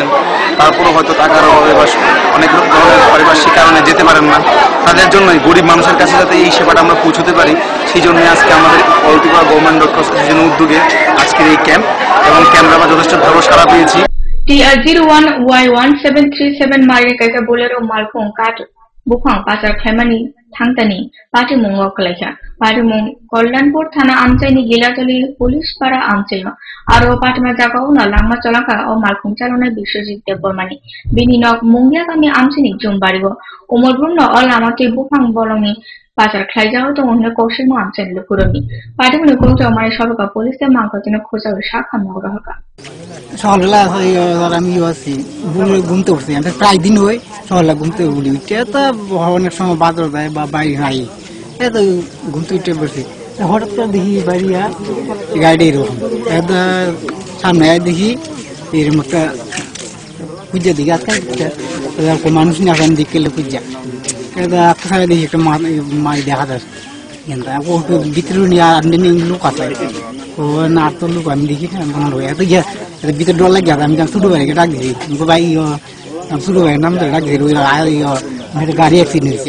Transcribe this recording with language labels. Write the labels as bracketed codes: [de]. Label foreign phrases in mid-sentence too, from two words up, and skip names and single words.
[bn] তারপরেও হয়তো টাকার অভাবে বা অনেক ধরনের পারিপার্শ্বিক কারণে যেতে পারেন না, তাদের জন্যই গরিব মানুষের কাছে যাতে এই সেবাটা আমরা পৌঁছতে পারি, সেই জন্যই আজকে আমাদের অলটিপাড়া [en] government doctor association's [bn] উদ্যোগে আজকের এই ক্যাম্প, এবং ক্যাম্পে আমরা যথেষ্ট ভালো সাড়া পেয়েছি। [trp] TR01Y1737 Mari kaisa bolero malphong kat bukhang pasar khaimani thangtani patimung waklaikha patimung kollanpur thana amchaini gilatali police para amchaino aro patima jagao na langma cholaka o malphong chalona Biswajit Debbarmani bini nok mungya kami amchaini jumbarigo umorbrumno all amate bukhang bolongi pasar khlaijao to onne koshimo amchaini lukuroni patimuni koto amai soroka police mangkotino khoja shakha mawrahaka [bn] সকালবেলা আমি আছি ঘুমতে উঠছি, আমি প্রায় দিন হই সকালবেলা ঘুমতে উঠি, উঠে তো অনেক সময় বাজার যায় বা বাড়ি নাই, এত ঘুমতে উঠে বসি, হঠাৎ করে দেখি বাড়িয়া গাড়ি এরকম সামনে দেখি এরকম একটা পূজা দেখি আজকে মানুষ না দিক গেলে পূজা আজকে দেখি একটা মাছ দেখা যাচ্ছে, ভিতরে নিয়ে লোক আছে না তো লোক আমি দেখি না মনে হয় এত গিয়া ভিতরে ডর লাগে, আমি ছোট ভাইকে ডাক দিছি, ভাই ছোট ভাইয়ের নাম ডাক দিছি, গাড়ি অ্যাক্সিডেন্ট হয়েছে।